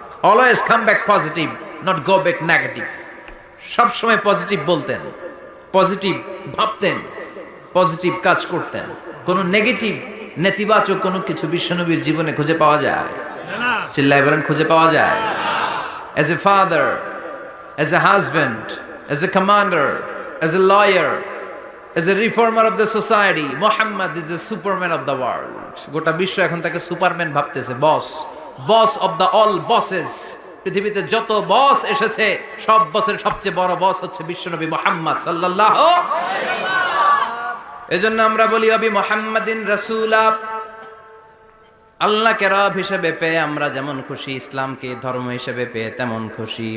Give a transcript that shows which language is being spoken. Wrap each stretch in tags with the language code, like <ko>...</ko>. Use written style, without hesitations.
<en>Always come back positive, not go back negative.</en> <bn>সব সময় positive বলতেন, পজিটিভ ভাবতেন, পজিটিভ কাজ করতেন। কোনো নেগেটিভ, নেতিবাচক কোনো কিছু বিশ্বনবীর জীবনে খুঁজে পাওয়া যায় না। চিল্লায় বলেন খুঁজে পাওয়া যায়?</bn> <en>As a father, as a husband, as a commander, as a lawyer, as a reformer of the society, Muhammad is the superman of the world.</en> <bn>গোটা বিশ্ব এখন তাকে সুপারম্যান ভাবতেছে, বস,</bn> <en>Boss of the all bosses.</en> <bn>পৃথিবীতে যত বস এসেছে, সব বসের সবচেয়ে বড় বস হচ্ছে বিশ্বনবী মুহাম্মদ সাল্লাল্লাহু আলাইহি ওয়াসাল্লাম। এজন্য আমরা বলি</bn> <ar>ওয়াবি মুহাম্মাদিন রাসূলা,</ar> <bn>আল্লাহকে রব হিসেবে পেয়ে আমরা যেমন খুশি, ইসলামকে ধর্ম হিসেবে পেয়ে তেমন খুশি।</bn>